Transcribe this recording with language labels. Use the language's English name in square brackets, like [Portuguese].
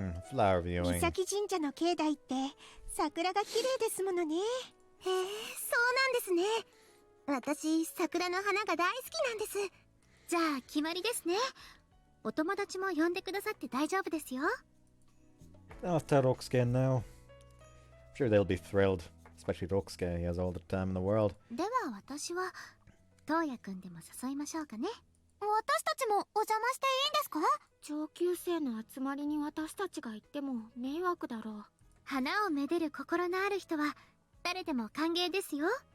[English] Flower viewing. [Japanese] 三崎神社の境内って桜が綺麗ですものね。へえ、そうなんですね。私、桜の花が大好きなんです。じゃあ決まりですね。お友達も呼んでくださって大丈夫ですよ。 [English] I'll tell Roxke now. I'm sure they'll be thrilled. Especially Roxke, he has all the time in the world. [Japanese] では私は東也くんでも誘いましょうかね。私たちもお邪魔していいんですか？上級生の集まりに私たちが行っても迷惑だろう。花をめでる心のある人は誰でも歓迎ですよ。